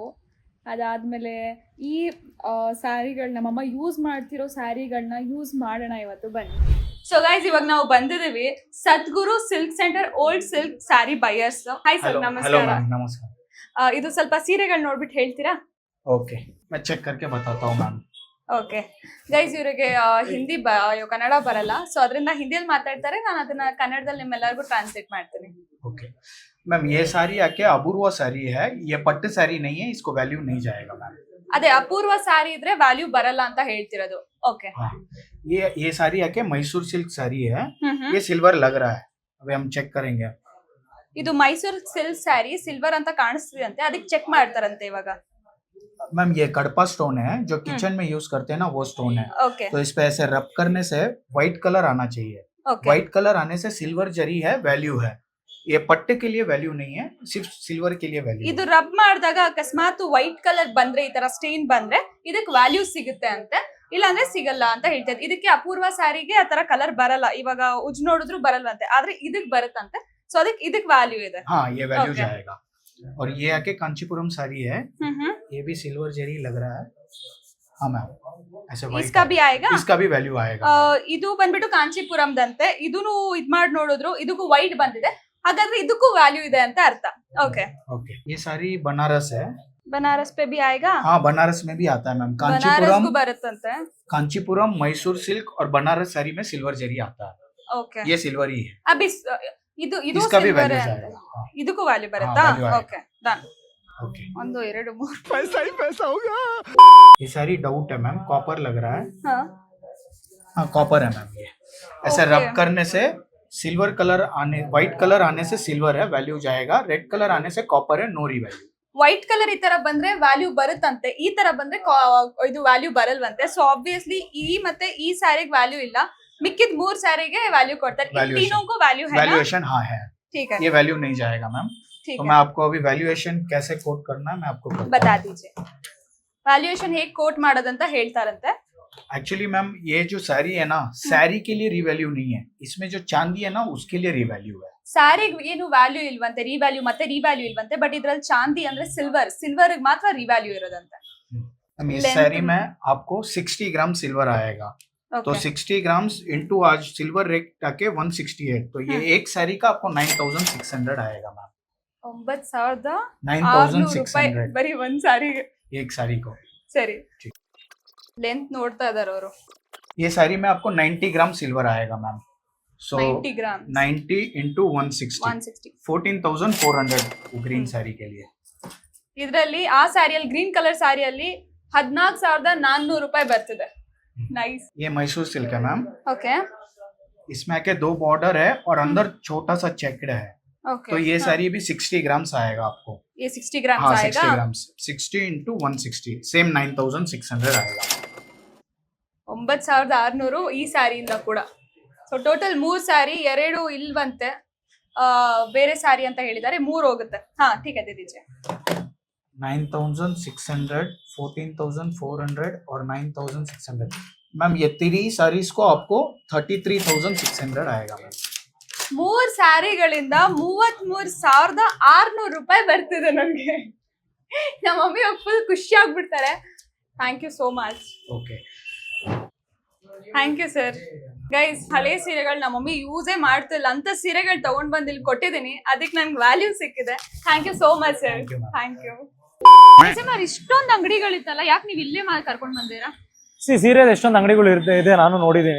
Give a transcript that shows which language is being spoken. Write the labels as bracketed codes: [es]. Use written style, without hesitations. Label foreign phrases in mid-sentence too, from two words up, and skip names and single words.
[kn] ಅದಾದಮೇಲೆ ಈ ಸ್ಯಾರಿಗಳನ್ನ ನಮ್ಮಮ್ಮ ಯೂಸ್ ಮಾಡ್ತಿರೋ ಸ್ಯಾರಿಗಳನ್ನ ಯೂಸ್ ಮಾಡೋಣ ಇವತ್ತು, ಬನ್ನಿ. [en] so guys, [kn] ಇವಾಗ ನಾವು ಬಂದಿದ್ದೀವಿ ಸದ್ಗುರು ಸಿಲ್ಕ್ ಸೆಂಟರ್, ಓಲ್ಡ್ ಸಿಲ್ಕ್ ಸ್ಯಾರಿ ಬಯರ್ಸ್. [en] hi sir, [kn] ನಮಸ್ಕಾರ. ನಮಸ್ಕಾರ. ಇದು ಸ್ವಲ್ಪ ಸೀರೆಗಳು ನೋಡ್ಬಿಟ್ಟು ಹೇಳ್ತೀರಾ? ಓಕೆ, [hi] मैं चेक करके बताता हूँ मैम. [en] okay guys, [kn] ಇವರಿಗೆ ಹಿಂದಿ ಕನ್ನಡ ಬರಲ್ಲ, ಸೊ ಅದರಿಂದ ಹಿಂದಿಯಲ್ಲಿ ಮಾತಾಡ್ತಾರೆ, ನಾನು ಅದನ್ನ ಕನ್ನಡದಲ್ಲಿ ನಿಮ್ಮೆಲ್ಲರಿಗೂ ಟ್ರಾನ್ಸ್ಲೇಟ್ ಮಾಡ್ತೀನಿ. [en] okay ma'am, [hi] ये साड़ी आके अपूर्वा साड़ी है, ये पट्टू साड़ी नहीं है, इसको वैल्यू नहीं जाएगा मैम. [kn] ಅದೇ ಅಪೂರ್ವ ಸ್ಯಾರಿ ಇದ್ರೆ ವ್ಯಾಲ್ಯೂ ಬರಲ್ಲ ಅಂತ ಹೇಳ್ತಿರೋದು. ಓಕೆ, [hi] हाँ, ये साड़ी आके मैसूर सिल्क साड़ी है, ये सिल्वर लग रहा है, अभी हम चेक करेंगे. [kn] ಇದು ಮೈಸೂರು ಸಿಲ್ಕ್ ಸ್ಯಾರಿ ಸಿಲ್ವರ್ ಅಂತ ಕಾಣಿಸ್ತಿದಂತೆ, ಅದಕ್ಕೆ ಚೆಕ್ ಮಾಡ್ತಾರಂತೆ ಇವಾಗ. [hi] मैम ये कड़पा स्टोन है, जो किचन में यूज करते हैं ना, वो स्टोन है. ओके, तो इस पे ऐसे रब करने से [en] white colour [hi] आना चाहिए. ओके, [en] white colour [hi] आने से सिल्वर जरी है, वैल्यू है. ये पट्टे के लिए वैल्यू नहीं है, सिर्फ सिल्वर के लिए वैल्यू. [kn] ಇದು ರಬ್ ಮಾಡಿದಾಗ ಅಕಸ್ಮಾತ್ [en] white colour [kn] ಬಂದ್ರೆ, ಈ ತರ ಸ್ಟೇನ್ ಬಂದ್ರೆ ಇದಕ್ಕೆ ವ್ಯಾಲ್ಯೂ ಸಿಗುತ್ತೆ ಅಂತೆ, ಇಲ್ಲಾಂದ್ರೆ ಸಿಗಲ್ಲ ಅಂತ ಹೇಳ್ತಾರೆ. ಇದಕ್ಕೆ ಅಪೂರ್ವ ಸ್ಯಾರಿಗೆ ಆ ತರ ಕಲರ್ ಬರಲ್ಲ, ಇವಾಗ ಉಜ್ ನೋಡಿದ್ರು ಬರಲ್ವಂತೆ, ಆದ್ರೆ ಇದಕ್ ಬರುತ್ತಂತೆ, ಸೊ ಅದಕ್ಕೆ ಇದಕ್ ವ್ಯಾಲ್ಯೂ ಇದೆ. [hi] हाँ, ये वैल्यू Okay. जाएगा. और ये आके कांचीपुरम साड़ी है, ये भी सिल्वर जरी लग रहा है. हाँ मैम, ऐसे white इसका भी आएगा, इसका भी वैल्यू आएगा. [kn] ಇದು ಬಂದ್ಬಿಟ್ಟು ಕಾಂಚೀಪುರಂದಂತೆ, ಇದೂನು ಇದ್ ಮಾಡಿ ನೋಡಿದ್ರು ಇದಕ್ಕೂ ವೈಟ್ ಬಂದಿದೆ, ಹಾಗಾದ್ರೆ ಇದಕ್ಕೂ ವ್ಯಾಲ್ಯೂ ಇದೆ ಅಂತ ಅರ್ಥ. ಓಕೆ [hi] ओके, ये साड़ी बनारस है. बनारस पे भी आएगा? हाँ, बनारस में भी आता है मैम. बनारस कांचीपुरम, को बरतंते. कांचीपुरम, मैसूर सिल्क और बनारस साड़ी में सिल्वर जरी आता है. ओके, ये सिल्वर ही है. अभी ಇದು इसका भी silver वैल्यू है जाएगा. हाँ, [kn] ಇದಕ್ಕೂ ವ್ಯಾಲ್ಯೂ ಬರುತ್ತಾ? [hi] value आएगा. [en] okay, done. [hi] ओके, 1 2 3 पैसा ही पैसा होगा. ये साड़ी डाउट है मैम, कॉपर लग रहा है. [kn] ಹಾ, [hi] हाँ, कॉपर है मैम. ये ऐसे Okay. रब करने से [en] silver colour [hi] आने, [en] white colour [hi] आने से सिल्वर है, वैल्यू जाएगा. [en] red colour [hi] आने से कॉपर है, [en] no re value. white colour [kn] ಈ ತರ ಬಂದ್ರೆ ವ್ಯಾಲ್ಯೂ ಬರುತ್ತಂತೆ, ಈ ತರ ಬಂದ್ರೆ ಇದು ವ್ಯಾಲ್ಯೂ ಬರಲ್ವಂತೆ. [en] so obviously [kn] ಈ ಮತ್ತೆ ಈ ಸ್ಯಾರಿಗೆ ವ್ಯಾಲ್ಯೂ ಇಲ್ಲ, ಮಿಕ್ಕಿದ 3 ಸ್ಯಾರಿಗೆ ವ್ಯಾಲ್ಯೂ ಕೊಡ್ತಾರೆ. ಈ [hi] Valuation. तीनों को वैल्यू है ना? वैल्यूएशन हाँ है, ठीक है, ये वैल्यू नहीं जाएगा मैम. ठीक तो है, मैं आपको अभी वैल्यूएशन कैसे कोट करना है मैं आपको बता दीजिए. [kn] ವ್ಯಾಲ್ಯೂಯೇಷನ್ ಹೇಗೆ ಕೋಟ್ ಮಾಡೋದಂತ ಹೇಳ್ತಾರಂತೆ. [en] actually ma'am, [hi] ये जो साड़ी है ना, साड़ी के लिए रिवैल्यू नहीं है, इसमें जो चांदी है ना, उसके लिए रिवैल्यू है. [kn] ಸ್ಯಾರಿಗೆ ಏನು ವ್ಯಾಲ್ಯೂ ಇಲ್ವಂತೆ, ರಿವ್ಯಾಲ್ಯೂ ಮತ್ತೆ ರಿವ್ಯಾಲ್ಯೂ ಇಲ್ವಂತೆ, ಬಟ್ ಇದ್ರಲ್ಲಿ ಚಾಂದಿ ಅಂದ್ರೆ ಸಿಲ್ವರ್ ಮಾತ್ರ ರಿವ್ಯಾಲ್ಯೂ ಇರೋದಂತೆ. [hi] मैम इस Length साड़ी में- में आपको 60 ग्राम सिल्वर आएगा. तो [kn] ಓಕೆ, [hi] 60 [en] grams into [hi] आज [en] silver rate [hi] आके 168, तो ये एक साड़ी का आपको 9600 आएगा मैम. 9600 9600 [kn] ರೂಪಾಯಿ ಬರೀ ಒಂದ್ ಸಾರಿಗೆ. [hi] एक साड़ी को. [kn] ಸರಿ, [hi] ठीक. [kn] ಲೆಂತ್ ನೋಡ್ತಾ ಇದಾರೆ ಅವರು. [hi] ये साड़ी में आपको 90 ग्राम सिल्वर आएगा मैम. सो 90 ग्राम 90 इंटू 160, 160. 14,400 ग्रीन साड़ी के लिए. [kn] ಇದ್ರಲ್ಲಿ ಆ ಸ್ಯಾರಿಯಲ್ಲಿ [en] green colour [kn] ಸ್ಯಾರಿಯಲ್ಲಿ 14400 ರೂಪಾಯಿ ಬರ್ತಿದೆ. ನೈಸ್. [hi] ये मैसूर सिल्क है मैम. [kn] ಓಕೆ, [hi] इसमें आके 2 बॉर्डर है और अंदर छोटा सा चेक्ड है. ओके, तो ये साड़ी भी 60 ग्राम्स आएगा आपको. ये 60 ग्राम हाँ, आएगा. 60 ग्राम्स, 60 इंटू 160, सेम 9600 आएगा. [kn] 9600 ಈ ಸ್ಯಾರಿಯಿಂದ ಕೂಡ. [en] so total [kn] 3 ಸ್ಯಾರಿ, 2 ಇಲ್ವಂತೆ, ಬೇರೆ ಸ್ಯಾರಿ ಅಂತ ಹೇಳಿದ್ದಾರೆ, 3 ಹೋಗುತ್ತೆ. ಹಾ, [hi] ठीक है, दे दीजिए. 9600, 14,400 और 9600. मैम ये 3 साड़ीज को आपको 33,600 आएगा मैम. [kn] 3 ಸ್ಯಾರಿಗಳಿಂದ 33,600 ರೂಪಾಯಿ ಬರ್ತಿದೆ ನನಗೆ. ನಮ್ಮ ಮಮ್ಮಿ ಫುಲ್ ಖುಷಿ ಆಗ್ಬಿಡ್ತಾರೆ. [en] thank you so much. [hi] ओके. [en] thank you sir. [kn] ಗೈಸ್, ಹಳೆ ಸೀರೆಗಳು ನಮ್ಮ ಮಮ್ಮಿ ಯೂಸೇ ಮಾಡ್ತಿಲ್ಲ ಅಂತ ಸೀರೆಗಳು ತಗೊಂಡ್ ಬಂದು ಇಲ್ಲಿ ಕೊಟ್ಟಿದ್ದೀನಿ. ಅದಕ್ಕೆ ನನ್ಗೆ ವ್ಯಾಲ್ಯೂ ಸಿಕ್ಕಿದೆ. [en] thank you so much sir. Thank you. [kn] ಇಷ್ಟೊಂದು ಅಂಗಡಿಗಳಿತ್ತಲ್ಲ, ಯಾಕೆ ನೀವು ಇಲ್ಲೇ ಕರ್ಕೊಂಡ್ ಬಂದಿರಾ? ಸೀರಿಯಲ್ ಎಷ್ಟೊಂದು ಅಂಗಡಿಗಳು ಇದೆ, ನಾನು ನೋಡಿದೀನಿ.